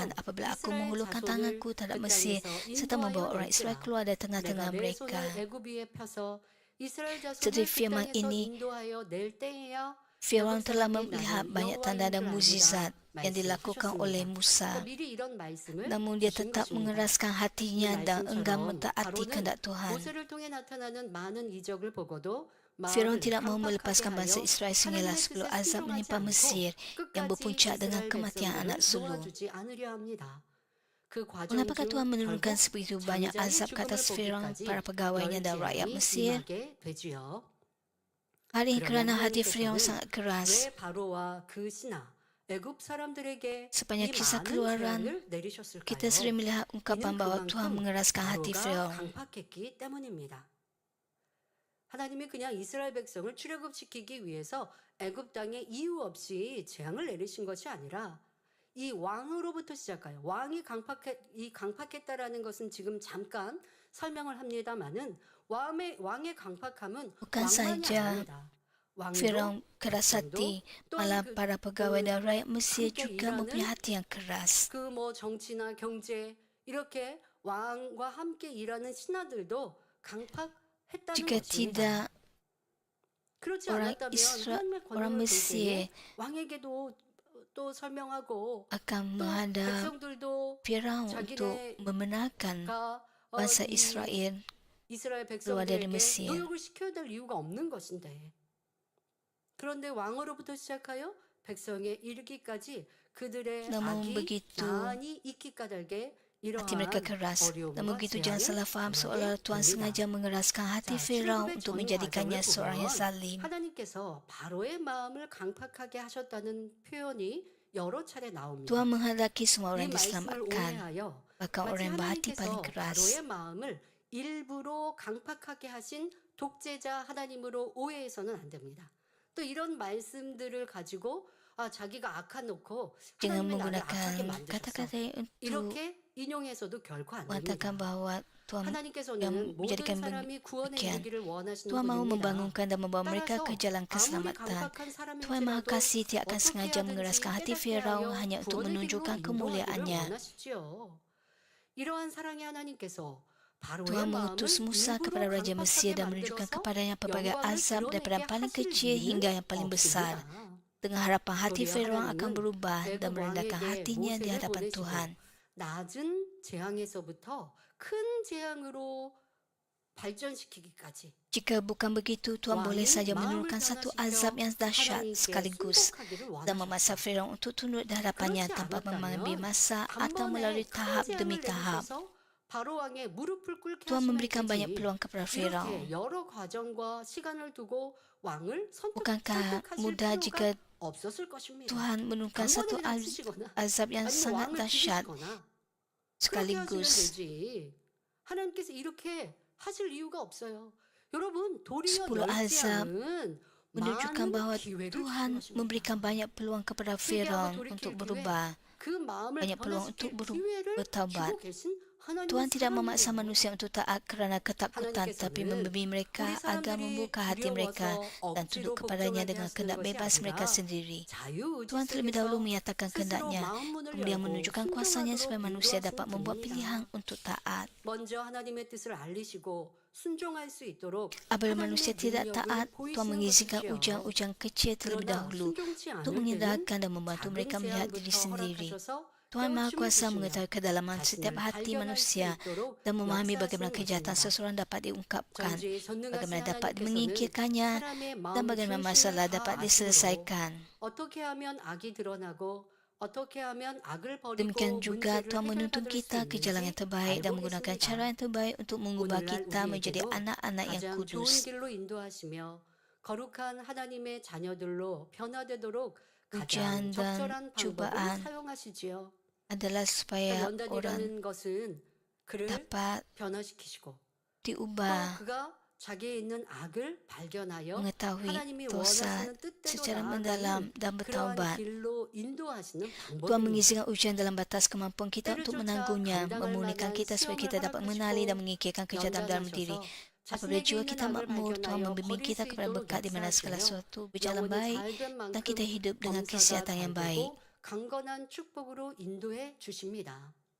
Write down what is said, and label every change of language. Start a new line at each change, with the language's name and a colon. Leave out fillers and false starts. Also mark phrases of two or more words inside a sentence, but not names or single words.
Korean: 백성
Malay: apabila aku
Korean: 이스라엘
Malay: menghulurkan
Korean: 자손을
Malay: tanganku terhadap
Korean: 그
Malay: Mesir
Korean: 땅에서
Malay: serta membawa
Korean: 인도하여
Malay: orang Israel
Korean: 낼지라
Malay: keluar dari
Korean: 내가
Malay: tengah-tengah
Korean: 내
Malay: mereka.
Korean: 손을 애굽 위에 펴서 이스라엘
Malay: Setelah
Korean: 자손을 그
Malay: firman
Korean: 땅에서
Malay: ini,
Korean: 인도하여 낼 때에야
Malay: Firaun
Korean: 애굽
Malay: telah
Korean: 사람이
Malay: melihat
Korean: 나는
Malay: banyak tanda dan
Korean: 여호와인 줄
Malay: mukjizat
Korean: 아리라
Malay: yang dilakukan oleh
Korean: 말씀하셨습니다.
Malay: Musa.
Korean: 미리 이런 말씀을
Malay: Namun dia
Korean: 주신
Malay: tetap
Korean: 것입니다.
Malay: mengeraskan
Korean: 이
Malay: hatinya dan enggan
Korean: 말씀처럼
Malay: mentaati
Korean: 바로는
Malay: kehendak Tuhan.
Korean: 모세를 통해 나타나는 많은 이적을 보고도
Malay: Firaun
Korean: 마음을
Malay: tidak mahu
Korean: 강팍하게
Malay: melepaskan bangsa
Korean: 하여
Malay: Israel sehinggalah
Korean: 하나님의 10 뜻에
Malay: azab
Korean: 순종하지
Malay: menimpa
Korean: 않고
Malay: Mesir yang
Korean: 끝까지
Malay: berpuncak dengan
Korean: 이스라엘
Malay: kematian
Korean: 백성들을
Malay: anak sulung.
Korean: 놓아주지 않으려 합니다. 그 과정
Malay: Mengapakah
Korean: 중
Malay: Tuhan menurunkan
Korean: 결국
Malay: sebegitu banyak
Korean: 장자의
Malay: azab ke
Korean: 죽음을
Malay: atas Firaun,
Korean: 보기까지
Malay: para pegawainya dan rakyat
Korean: 열재앙이
Malay: Mesir?
Korean: 임하게 되지요.
Malay: Hal ini
Korean: 그러나
Malay: kerana hati Firaun
Korean: 하나님께서는
Malay: sangat keras.
Korean: 왜 바로와 그 신하 애굽 사람들에게 이
Malay: Sepanjang kisah
Korean: 많은
Malay: keluaran,
Korean: 재앙을 내리셨을까요?
Malay: kita sering melihat ungkapan
Korean: 이는
Malay: bahawa Tuhan
Korean: 그만큼
Malay: mengeraskan hati
Korean: 바로가
Malay: Firaun.
Korean: 강팍했기 때문입니다. 하나님이 그냥 이스라엘 백성을 출애굽시키기 위해서 애굽 땅에 이유 없이 재앙을 내리신 것이 아니라 이 왕으로부터 시작하여 왕이 강팍했다라는 것은 지금 잠깐 설명을 합니다마는 왕의 강팍함은
Malay: Bukan
Korean: 왕만이
Malay: saja
Korean: 아닙니다. 왕도
Malay: Firaun keras hati, malah
Korean: 또는
Malay: para pegawai dan rakyat Mesir
Korean: 함께
Malay: juga mempunyai
Korean: 일하는
Malay: hati yang keras.
Korean: 그 뭐 정치나 경제 이렇게 왕과 함께 일하는 신하들도 강팍했다는
Malay: Jika
Korean: 것입니다.
Malay: tidak,
Korean: 그렇지
Malay: orang
Korean: 않았다면 하나님의
Malay: orang
Korean: 권능을 볼
Malay: Mesir
Korean: 때에 왕에게도 또 설명하고
Malay: akan
Korean: 또
Malay: menghadap
Korean: 백성들도
Malay: Firaun untuk membenarkan bangsa
Korean: 이
Malay: Israel
Korean: 이스라엘
Malay: keluar dari
Korean: 백성들에게
Malay: Mesir.
Korean: 노역을 시켜야 될 이유가 없는 것인데 그런데 왕으로부터 시작하여 백성에 이르기까지 그들의
Malay: Namun
Korean: 악이
Malay: begitu
Korean: 많이 있기 까닭에
Malay: hati mereka
Korean: 이러한
Malay: keras. Namun
Korean: 어려움과
Malay: begitu jangan
Korean: 재앙을
Malay: salah faham
Korean: 당하게
Malay: seolah Tuhan
Korean: 됩니다.
Malay: sengaja mengeraskan hati
Korean: 자,
Malay: Firaun
Korean: 출애굽의
Malay: untuk
Korean: 전
Malay: menjadikannya
Korean: 과정을
Malay: seorang yang
Korean: 보면
Malay: zalim.
Korean: 하나님께서 바로의 마음을 강팍하게 하셨다는 표현이 여러 차례 나옵니다.
Malay: Tuhan menghendaki semua
Korean: 이
Malay: orang
Korean: 말씀을
Malay: diselamatkan,
Korean: 오해하여
Malay: bahkan orang
Korean: 마치
Malay: yang berhati paling
Korean: 하나님께서
Malay: keras.
Korean: 바로의 마음을 일부러 강팍하게 하신 독재자 하나님으로 오해해서는 안 됩니다. 또 이런 말씀들을 가지고 자기가 악한 놓고
Malay: Jangan
Korean: 하나님이 나를 악하게
Malay: menggunakan
Korean: 만드셨어.
Malay: kata-kata untuk
Korean: 이렇게 인용해서도 결코 안
Malay: mengatakan
Korean: 됩니다.
Malay: bahawa Tuhan yang
Korean: 하나님께서는 모든
Malay: menjadikan
Korean: 사람이 구원에
Malay: demikian.
Korean: 이르기를 원하시는
Malay: Tuhan mahu
Korean: 분입니다.
Malay: membangunkan dan membawa mereka ke
Korean: 따라서
Malay: jalan
Korean: 아무리
Malay: keselamatan.
Korean: 강팍한
Malay: Tuhan Maha
Korean: 사람일지라도
Malay: Kasih tidak akan
Korean: 어떻게
Malay: sengaja mengeraskan
Korean: 하든지
Malay: hati
Korean: 깨닫게
Malay: Firaun
Korean: 하여
Malay: hanya untuk
Korean: 구원의 길로
Malay: menunjukkan
Korean: 인도하기를
Malay: kemuliaannya.
Korean: 원하시지요. 이러한 사랑의 하나님께서 바로의
Malay: Tuhan
Korean: 마음을
Malay: mengutus Musa kepada
Korean: 일부러
Malay: Raja Mesir
Korean: 강팍하게
Malay: dan menunjukkan
Korean: 만들어서
Malay: kepadanya pelbagai
Korean: 영광을
Malay: azab daripada yang
Korean: 드러내게
Malay: paling
Korean: 하실
Malay: kecil hingga
Korean: 이유는
Malay: yang paling besar.
Korean: 없습니다.
Malay: Dengan harapan hati
Korean: 도리어
Malay: Firaun akan
Korean: 하나님은
Malay: berubah dan
Korean: 애굽
Malay: merendahkan
Korean: 왕에게
Malay: hatinya di
Korean: 모세를
Malay: hadapan
Korean: 보내시고
Malay: Tuhan.
Korean: 낮은 재앙에서부터 큰 재앙으로 발전시키기까지
Malay: Jika bukan begitu, Tuhan boleh
Korean: 왕이
Malay: saja
Korean: 마음을
Malay: menurunkan satu
Korean: 변화시켜
Malay: azab yang dahsyat
Korean: 하나님께
Malay: sekaligus
Korean: 순복하기를
Malay: dan memaksa
Korean: 원하셨어요.
Malay: Firaun untuk tunduk di hadapannya
Korean: 그렇지
Malay: tanpa mengambil
Korean: 않았다면
Malay: masa atau melalui
Korean: 단번에 큰
Malay: tahap demi
Korean: 재앙을
Malay: tahap.
Korean: 내리셔서 바로 왕의 무릎을 꿇게
Malay: Tuhan
Korean: 하시면
Malay: memberikan banyak
Korean: 되지.
Malay: peluang kepada Firaun.
Korean: 이렇게 여러 과정과 시간을 두고 왕을
Malay: Bukankah
Korean: 선택하실
Malay: mudah
Korean: 필요가
Malay: jika
Korean: 없었을 것입니다.
Malay: Tuhan menurunkan
Korean: 단번에
Malay: satu
Korean: 그냥 치시거나
Malay: azab yang
Korean: 아니면
Malay: sangat
Korean: 왕을
Malay: dahsyat
Korean: 죽이시거나 그렇게 하시면
Malay: sekaligus.
Korean: 되지. 하나님께서 이렇게 하실 이유가 없어요. 여러분, 도리어
Malay: 10 azab
Korean: 열재앙은
Malay: menunjukkan
Korean: 많은
Malay: bahawa
Korean: 기회를
Malay: Tuhan
Korean: 주신
Malay: memberikan
Korean: 것입니다.
Malay: banyak peluang kepada
Korean: 회개하고
Malay: Firaun
Korean: 돌이킬
Malay: untuk
Korean: 기회,
Malay: berubah,
Korean: 그 마음을
Malay: banyak peluang untuk
Korean: 변화시킬 기회를
Malay: bertaubat.
Korean: 주고 계신 하나님의
Malay: Tuhan tidak memaksa
Korean: 사랑이에요.
Malay: manusia untuk taat kerana ketakutan, tapi
Korean: 하나님께서는
Malay: memberi mereka
Korean: 우리
Malay: agar
Korean: 사람들이
Malay: membuka hati mereka
Korean: 두려워서
Malay: dan
Korean: 억지로
Malay: tunduk kepadanya
Korean: 복종하게
Malay: dengan
Korean: 하시는
Malay: kehendak
Korean: 것이
Malay: bebas mereka
Korean: 아니라
Malay: sendiri.
Korean: 자유의지
Malay: Tuhan terlebih dahulu
Korean: 속에서
Malay: menyatakan
Korean: 스스로
Malay: kehendaknya,
Korean: 마음 문을
Malay: kemudian
Korean: 열고
Malay: menunjukkan kuasanya supaya
Korean: 순종하도록
Malay: manusia dapat
Korean: 인도하시는
Malay: membuat
Korean: 분입니다.
Malay: pilihan untuk taat.
Korean: 먼저 하나님의 뜻을 알리시고 순종할 수 있도록
Malay: Apabila manusia
Korean: 하나님의
Malay: tidak
Korean: 능력을
Malay: taat, Tuhan
Korean: 보이시는
Malay: mengizinkan
Korean: 것이지요.
Malay: ujang-ujang kecil terlebih
Korean: 그러나
Malay: dahulu
Korean: 순종치
Malay: untuk
Korean: 않을 때는
Malay: menghindarkan dan membantu
Korean: 작은
Malay: mereka melihat diri
Korean: 재앙부터
Malay: sendiri.
Korean: 허락하셔서
Malay: Tuhan Maha
Korean: 깨우침을
Malay: Kuasa
Korean: 주시며
Malay: mengetahui kedalaman setiap
Korean: 자신을
Malay: hati
Korean: 발견할 수
Malay: manusia
Korean: 있도록
Malay: dan memahami bagaimana
Korean: 역사하시는
Malay: kejahatan
Korean: 것입니다.
Malay: seseorang dapat diungkapkan,
Korean: 전지의 전능하신
Malay: bagaimana dapat
Korean: 하나님께서는
Malay: menyingkirkannya,
Korean: 사람의
Malay: dan
Korean: 마음
Malay: bagaimana
Korean: 중심을
Malay: masalah
Korean: 다
Malay: dapat
Korean: 아심으로
Malay: diselesaikan.
Korean: 어떻게 하면 악이 드러나고 어떻게 하면 악을 버리고
Malay: Demikian juga
Korean: 문제를
Malay: Tuhan menuntun
Korean: 해결받을 수
Malay: kita ke jalan yang
Korean: 있는지
Malay: terbaik dan
Korean: 알고
Malay: menggunakan
Korean: 계십니다.
Malay: cara yang terbaik untuk mengubah
Korean: 오늘날
Malay: kita menjadi
Korean: 우리에게도
Malay: anak-anak yang
Korean: 가장 좋은
Malay: kudus.
Korean: 길로 인도하시며 거룩한 하나님의 자녀들로 변화되도록 가장
Malay: Ujian dan
Korean: 적절한 방법을
Malay: cubaan
Korean: 사용하시지요.
Malay: adalah supaya orang
Korean: 연단이라는 것은 그를
Malay: dapat
Korean: 변화시키시고 또
Malay: diubah,
Korean: 그가 자기에 있는 악을 발견하여
Malay: mengetahui
Korean: 하나님이
Malay: dosa
Korean: 원하시는 뜻대로
Malay: secara mendalam
Korean: 나아가는
Malay: dan
Korean: 그러한
Malay: bertaubat.
Korean: 길로 인도하시는
Malay: Tuhan
Korean: 방법입니다.
Malay: mengizinkan ujian dalam batas kemampuan kita
Korean: 때를
Malay: untuk
Korean: 쫓아
Malay: menanggungnya,
Korean: 감당할
Malay: memulihkan
Korean: 만한
Malay: kita supaya kita
Korean: 시험을
Malay: dapat mengenali dan
Korean: 허락하시고
Malay: mengikirkan kejahatan dalam diri.
Korean: 연단하셔서
Malay: Apabila
Korean: 자신에게
Malay: jiwa
Korean: 있는
Malay: kita
Korean: 악을
Malay: makmur, Tuhan
Korean: 발견하여
Malay: membimbing
Korean: 버릴
Malay: kita
Korean: 수
Malay: kepada
Korean: 있도록
Malay: berkat di mana segala
Korean: 역사하시며
Malay: sesuatu berjalan
Korean: 영혼이
Malay: baik
Korean: 잘된
Malay: dan kita
Korean: 만큼
Malay: hidup dengan
Korean: 범사가
Malay: kesihatan yang baik.
Korean: 잘되고 강건한 축복으로 인도해 주십니다.